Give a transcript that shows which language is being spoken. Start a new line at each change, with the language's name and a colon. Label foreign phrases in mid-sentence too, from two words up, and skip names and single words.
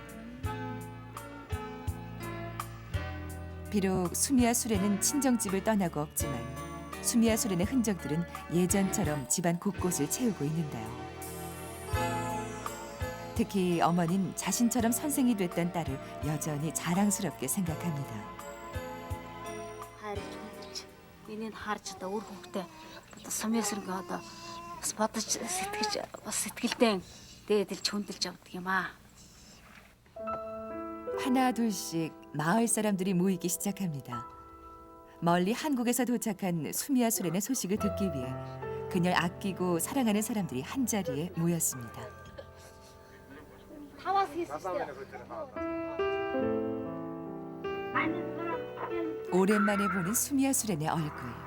Korean: 비록 수미아 수레는 친정집을 떠나고 없지만 수미아 수렌의 흔적들은 예전처럼 집안 곳곳을 채우고 있는데요. 특히 어머니는 자신처럼 선생이 됐던 딸을 여전히 자랑스럽게 생각합니다.
Mongolian: Энийн харж одоо үр хөвгтэй одоо сумьясрэг одоо бас бодож сэтгэж бас сэтгэлдээ дээдэлж хүндэлж явдаг юм аа.
Korean: 하나 둘씩 마을 사람들이 모이기 시작합니다. 멀리 한국에서 도착한 수미아 수렌의 소식을 듣기 위해 그녀를 아끼고 사랑하는 사람들이 한자리에 모였습니다. 오랜만에 보는 수미아 수렌의 얼굴.